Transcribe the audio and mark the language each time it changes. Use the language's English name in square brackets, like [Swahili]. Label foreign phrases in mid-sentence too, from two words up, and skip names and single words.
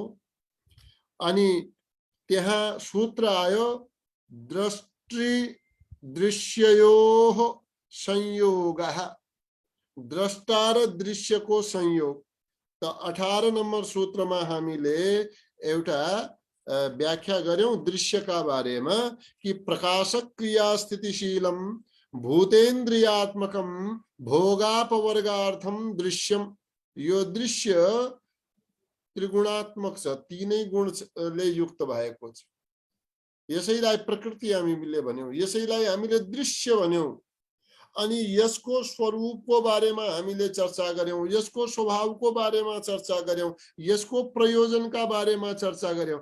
[Nepali] अनि त्यहाँ सूत्र आयो [Sanskrit] दृष्टि दृश्ययोः संयोगः, [Nepali] द्रष्टा र दृश्यको संयोग। त 18 नम्बर सूत्रमा हामीले एउटा व्याख्या गर्यौं दृश्यका बारेमा कि [Sanskrit] प्रकाशक क्रिया स्थितिशीलम भूतेन्द्रियात्मकम भोगापवर्गार्थम दृश्यम। [Nepali] यो दृश्य त्रिगुणात्मक छ, तीनै गुणले युक्त भएको छ। यसैलाई प्रकृति हामीले भन्यौं, यसैलाई हामीले दृश्य भन्यौं। अनि यसको स्वरूपको बारेमा हामीले चर्चा गर्यौं, यसको स्वभावको बारेमा चर्चा गर्यौं, यसको प्रयोजनका बारेमा चर्चा गर्यौं।